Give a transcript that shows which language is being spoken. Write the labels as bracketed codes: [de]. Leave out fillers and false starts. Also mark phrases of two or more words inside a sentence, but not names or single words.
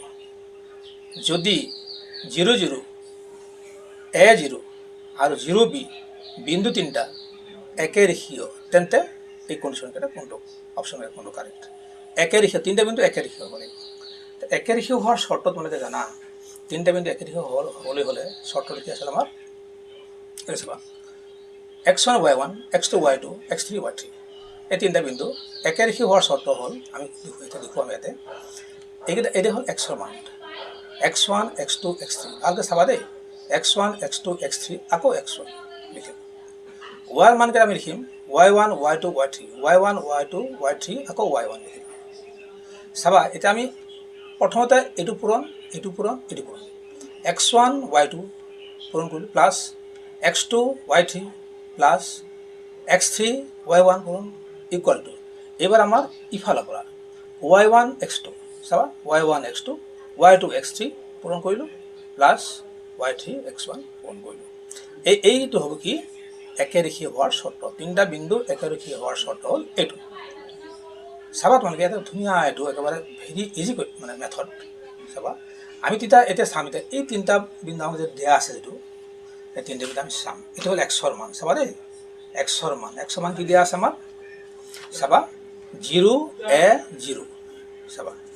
[as] যদি 0, 0, A0 আৰু 0B বিন্দু তিনিটা একে ৰেখীয়, তেন্তে এই কণ্ডিশ্যনকেইটা কোনটো অপশ্যনকেইটা কোনটো কাৰেক্ট। একে ৰেখীয়, তিনিটা বিন্দু একে ৰেখীয় হ'ব লাগিব। একে ৰেখীয় হোৱাৰ চৰ্ত তোমালোকে জানা, তিনিটা বিন্দু একে ৰেখীয় হ'বলৈ হ'লে চৰ্তটো কি আছিল আমাৰ, এইটো চাবা x1 y1, x2 y2, x3 y3, এই তিনিটা বিন্দু একে ৰেখীয় হোৱাৰ চৰ্ত হ'ল, আমি এতিয়া দেখুৱাম ইয়াতে, এইটো হ'ল x ৰ মান, x1, x2, x3, ভালকৈ চাবা দেই, x1, x2, x3, আকৌ x1 লিখিম। y ৰ মানকেইটা আমি লিখিম y1, y2, y3, y1, y2, y3, আকৌ y1 লিখিম। চাবা এতিয়া আমি প্ৰথমতে এইটো পূৰণ, এইটো পূৰণ, এইটো পূৰণ, x1, y2 পূৰণ কৰিলোঁ, প্লাছ x2, y3 প্লাছ x3, y1 পূৰণ [en] equal to, [as] এইবাৰ আমাৰ ইফালৰ পৰা y1, x2, চাবা y1, x2, y2, x3 পূৰণ কৰিলোঁ, প্লাছ y3, x1 পূৰণ কৰিলোঁ। এইটো হ'ব কি একে ৰেখীয় হোৱাৰ চৰ্ত, তিনিটা বিন্দু একে ৰেখীয় হোৱাৰ চৰ্ত হ'ল এইটো। চাবা তোমালোকে এটা ধুনীয়া, এইটো একেবাৰে [en] very easy [as] মানে মেথড। চাবা আমি তেতিয়া এতিয়া চাম এতিয়া এই তিনিটা বিন্দু আমাক যে দিয়া আছে যিটো এই তিনিটা বিন্দু আমি চাম এইটো হ'ল এক্সৰ মান চাবা দেই এক্সৰ মান কি দিয়া আছে আমাৰ চাবা 0 a 0 চাবা